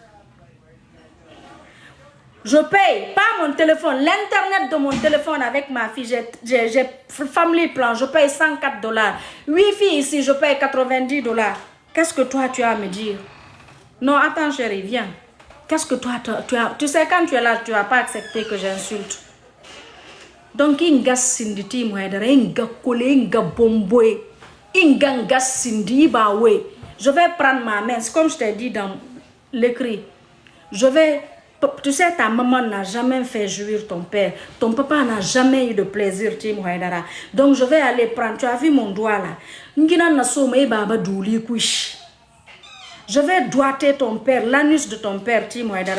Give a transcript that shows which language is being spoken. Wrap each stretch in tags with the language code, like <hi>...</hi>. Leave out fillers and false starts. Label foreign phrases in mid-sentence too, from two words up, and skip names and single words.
<fr>Je paye pas mon téléphone, l'internet de mon téléphone avec ma fille, j'ai</fr> <en>family plan,</en> <fr>je paye $104. Wi-Fi ici, je paye $90. Qu'est-ce que toi tu as à me dire? Non, attends chérie, viens. Qu'est-ce que toi tu as? Tu sais quand tu es là, tu vas pas accepter que j'insulte. Donc, inga sinditi mouedere, inga kole, inga bomboe, inga nga sindi bawe. Je vais prendre ma main, c'est comme je t'ai dit dans l'écrit. Je vais... Tu sais, ta maman n'a jamais fait jouir ton père. Ton papa n'a jamais eu de plaisir, Tim Haidara. Donc, je vais aller prendre. Tu as vu mon doigt là? Je vais doigter ton père, l'anus de ton père, Tim Haidara.</fr>